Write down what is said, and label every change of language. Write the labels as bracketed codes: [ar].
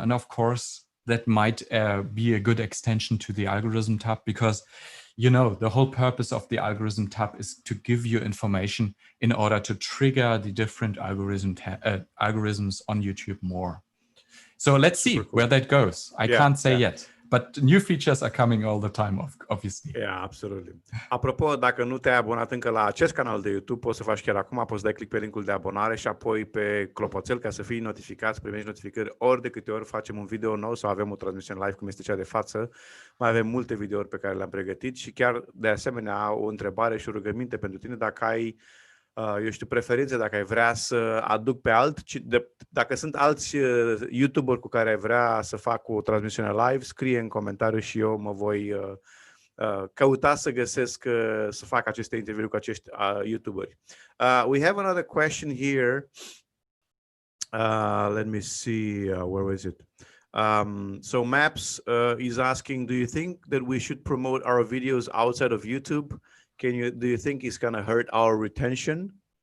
[en] And of course, that might be a good extension to the algorithm tab, because the whole purpose of the algorithm tab is to give you information in order to trigger the different algorithms on YouTube more. So let's see where that goes. I can't say yet. But new features are coming all the time, obviously. Yeah, absolutely. [ro] Apropo, dacă nu te-ai abonat încă la acest canal de YouTube, poți să faci chiar acum, poți să dai click pe linkul de abonare și apoi pe clopoțel ca să fii notificat, să primești notificări ori de câte ori facem un video nou sau avem o transmisiune live cum este cea de față. Mai avem multe videouri pe care le-am pregătit și chiar de asemenea o întrebare și o rugăminte pentru tine dacă ai preferințe, dacă ai vrea să aduc pe dacă sunt alți YouTuberi cu care ai vrea să fac o transmisiune live, scrie în comentariu și eu mă voi căuta să găsesc să fac aceste interviuri cu acești YouTuberi. [en] We have another question here. Let me see, where was it? So Maps is asking, do you think that we should promote our videos outside of YouTube? Do you think it's going to hurt our retention?